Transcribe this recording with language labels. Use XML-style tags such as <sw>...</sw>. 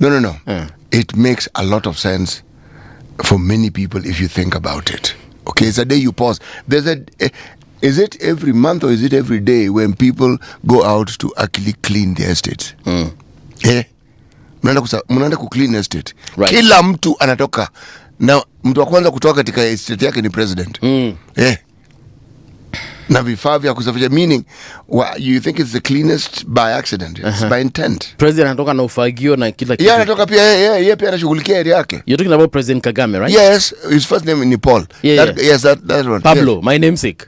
<en>No. It makes a lot of sense for many people if you think about it. Okay, it's a day you pause. Is it every month or is it every day when people go out to actually clean their estates?</en> <sw>Mnaenda ku clean estate.</sw> <en>Right.</en> <sw>Kila mtu anatoka. Na mtu wa kwanza kutoka katika estate yake ni president. Na vifaa vya kusafisha,</sw> <en>meaning you think it's the cleanest by accident. It's by intent.</en> <sw>President anatoka na ufagio na kila kitu. Anatoka pia yeye pia anashughulikia area yake.</sw> <en>You're talking about President Kagame, right? Yes, his first name is Paul. Yes, that one. Pablo, yes. My namesake.</en>